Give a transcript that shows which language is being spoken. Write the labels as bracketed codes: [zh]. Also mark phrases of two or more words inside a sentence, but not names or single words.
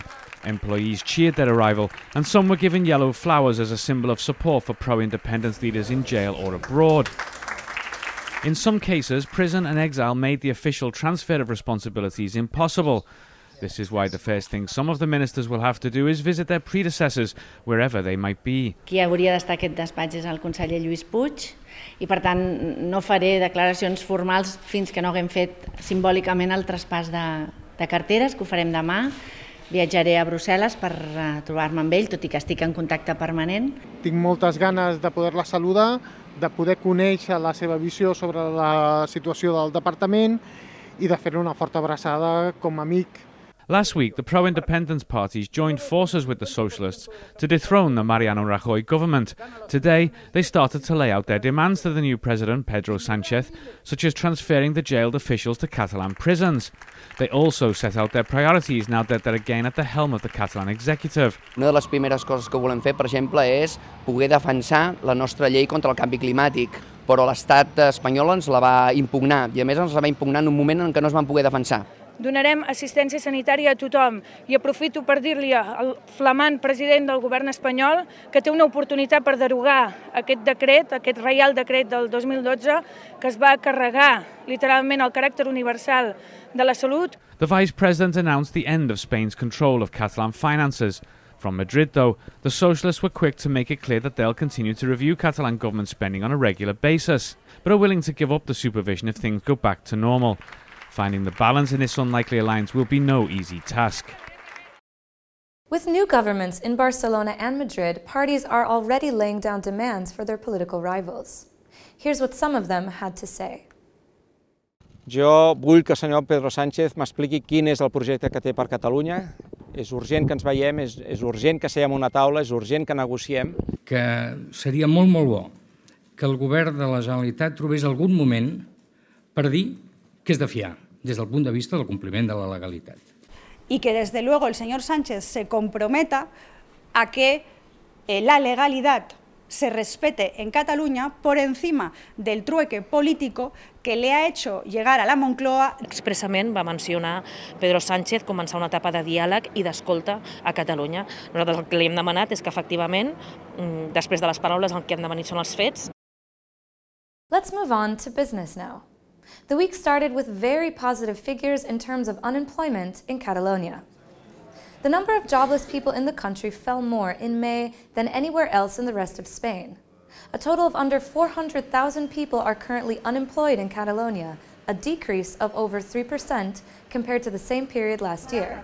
[en] Employees cheered their arrival, and some were given yellow flowers as a symbol of support for pro-independence leaders in jail or abroad. In some cases, prison and exile made the official transfer of responsibilities impossible. This is why the first thing some of the ministers will have to do is visit their predecessors, wherever they might be. [ca] Qui hauria d'estar aquest despatx és el conseller Lluís Puig i, per tant, no faré declaracions formals fins que no haguem fet simbòlicament el traspàs de carteres, que ho farem demà. Viatjaré a Brussel·les per trobar-me amb ell, tot i que estic en contacte permanent. Tinc moltes ganes de poder-la saludar, de poder conèixer la seva visió sobre la situació del departament i de fer-li una forta abraçada com a amic. [en] Last week, the pro-independence parties joined forces with the socialists to dethrone the Mariano Rajoy government. Today, they started to lay out their demands to the new president, Pedro Sánchez, such as transferring the jailed officials to Catalan prisons. They also set out their priorities now that they're again at the helm of the Catalan executive. [ca] Una de les primeres coses que volem fer, per exemple, és poder defensar la nostra llei contra el canvi climàtic, però l'estat espanyol ens la va impugnar, i a més ens la va impugnar en un moment en què no es van poder defensar. Donarem assistència sanitària a tothom i aprofito per dir-li al flamant president del govern espanyol que té una oportunitat per derogar aquest decret, aquest reial decret del 2012 que es va carregar literalment el caràcter universal de la salut. [en] The vice president announced the end of Spain's control of Catalan finances. From Madrid, though, the socialists were quick to make it clear that they'll continue to review Catalan government spending on a regular basis, but are willing to give up the supervision if things go back to normal. Finding the balance in this unlikely alliance will be no easy task. With new governments in Barcelona and Madrid, parties are already laying down demands for their political rivals. Here's what some of them had to say. [ca] Jo vull que el senyor Pedro Sánchez m'expliqui quin és el projecte que té per Catalunya. És urgent que ens veiem, és urgent que seiem a una taula, és urgent que negociem. Que seria molt bo que el govern de la Generalitat trobés algun moment per dir que és de fiar, des del punt de vista del compliment de la legalitat. [es] Y que desde luego el señor Sánchez se comprometa a que la legalidad se respete en Cataluña por encima del trueque político que le ha hecho llegar a la Moncloa. [ca] Expressament va mencionar Pedro Sánchez començar una etapa de diàleg i d'escolta a Catalunya. Nosaltres el que li hem demanat és que efectivament, després de les paraules, el que han de venir són els fets. [en] Let's move on to business now. The week started with very positive figures in terms of unemployment in Catalonia. The number of jobless people in the country fell more in May than anywhere else in the rest of Spain. A total of under 400,000 people are currently unemployed in Catalonia, a decrease of over 3% compared to the same period last year.